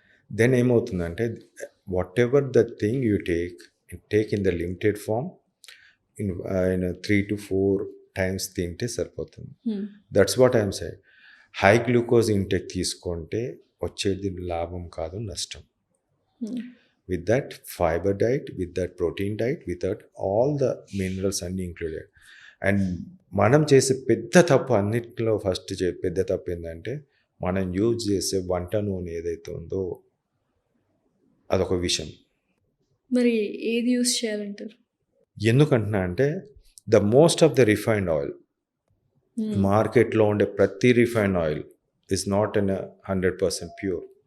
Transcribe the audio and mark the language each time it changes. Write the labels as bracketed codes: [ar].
[en] then [te] ఏమవుతుందంటే [en] whatever the thing you take in the limited form in 3 to 4 times [te] తింటే సరిపోతుంది. [en] That's what I'm saying. [te] High glucose intake తీసుకుంటే వచ్చేది లాభం కాదు, నష్టం. [en] With that fiber diet, with that protein diet, without all the minerals [te] అన్నీ [en] included. [te] And మనం చేసే పెద్ద తప్పు అన్నిటిలో ఫస్ట్ పెద్ద తప్పు ఏంటంటే మనం యూజ్ చేసే వంట నూనె ఏదైతే ఉందో అదొక విషయం. మరి ఏది యూజ్ చేయాలంటారు? ఎందుకంటున్నా అంటే [en] the most of the refined oil, [te] మార్కెట్లో ఉండే ప్రతి [en] Refined oil is not in 100% pure.